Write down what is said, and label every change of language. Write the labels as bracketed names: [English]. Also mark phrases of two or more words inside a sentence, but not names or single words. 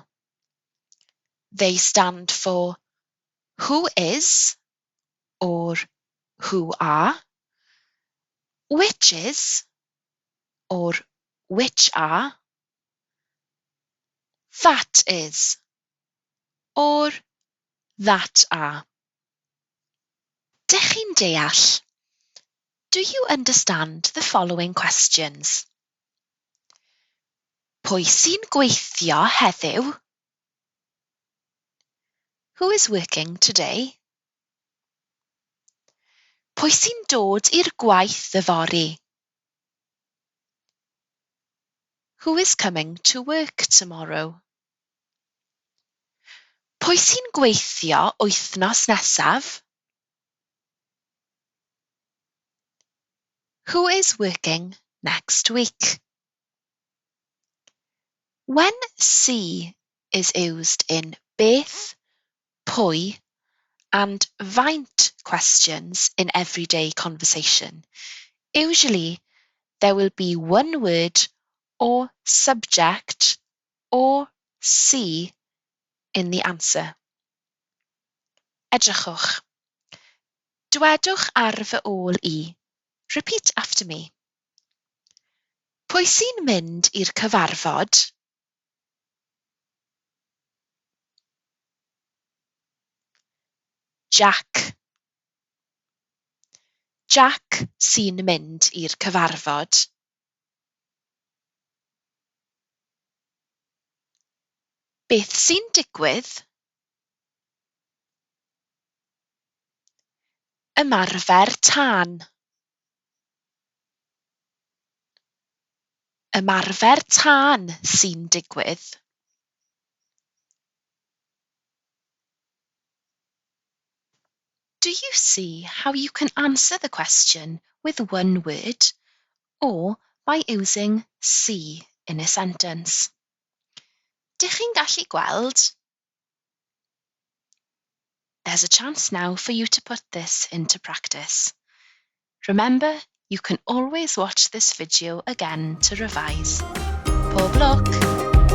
[English] They stand for who is or who are, which is or which are, that is or that are. [Welsh] Dych chi'n deall? [English] Do you understand the following questions? [Welsh] Pwy sy'n gweithio heddiw? [English] Who is working today? [Welsh] Pwy sy'n dod i'r gwaith yfory? [English] Who is coming to work tomorrow? [Welsh] Pwy sy'n gweithio wythnos nesaf? [English] Who is working next week? When si is used in [Welsh] beth, pwy, [English] and faint questions in everyday conversation, usually there will be one word or subject or si in the answer. [Welsh] Edrychwch. Dywedwch ar fy ôl I. [English] Repeat after me. [Welsh] Pwy sy'n mynd i'r cyfarfod? Jack. Jack sy'n mynd i'r cyfarfod. Beth sy'n digwydd? Ymarfer tân. Ymarfer tân sy'n digwydd. [English] Do you see how you can answer the question with one word or by using si in a sentence? [Welsh] Dych chi'n gallu gweld? [English] There's a chance now for you to put this into practice. Remember, you can always watch this video again to revise. [Welsh] Pob lwc!